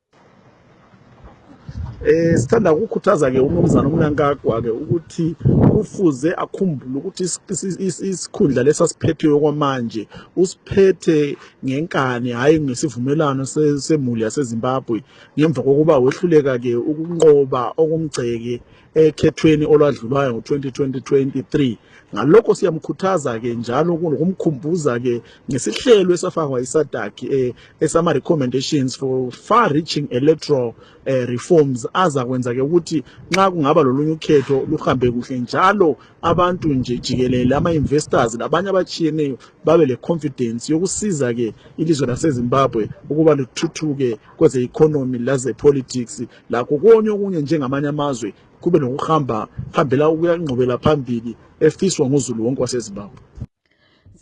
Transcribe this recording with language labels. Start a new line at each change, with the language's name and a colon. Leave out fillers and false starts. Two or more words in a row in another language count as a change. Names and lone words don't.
North Ndebele: Sithanda ukukhuthaza ke umnumzana uMnangagwa ke ukuthi kufuze akhumbule ukuthi isikhundla lesasiphethwe kwamanje usiphethe ngenkani hayi ngesivumelano semuli yaseZimbabwe ngemva kokuba wehluleka ke ukunqoba okumgceke ekhethweni olwadlulayo ngo-2023. Ngalokho siyamkhuthaza ke njalo ukumkhumbuza ke ngesihlelo esafakwa iSADC esama
English: recommendations for far reaching electoral reforms
North Ndebele: azakwenza ke ukuthi nxa kungaba lolunye ukhetho luhambe kuhle njalo abantu nje jikelele ama-investors labanye abachiyeneyo babe le confidence yokusiza ke ilizwe laseZimbabwe ukuba lithuthuke kweze economy laze politics lakho konke okunye njengamanye amazwe kube nokuhambela ukuyangqobela phambili efiswa nguzulu wonke waseZimbabwe.